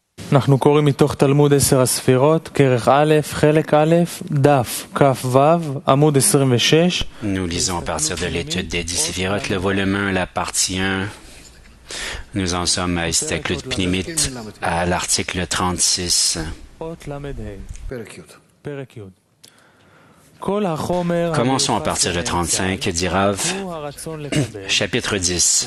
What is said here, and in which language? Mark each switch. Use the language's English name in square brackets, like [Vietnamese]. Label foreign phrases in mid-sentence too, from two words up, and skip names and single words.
[Hebrew] אנחנו קוראים מתוך תלמוד 10 הספירות, כרך א', חלק א', דף כ"ו, עמוד 26. [French] Nous lisons à partir de l'étude des 10 séphirotes, le volume 1, la partie 1. Nous en sommes à Istaklut Pnimit, à l'article 36. Commençons à partir de 35, dit Rav, chapitre 10.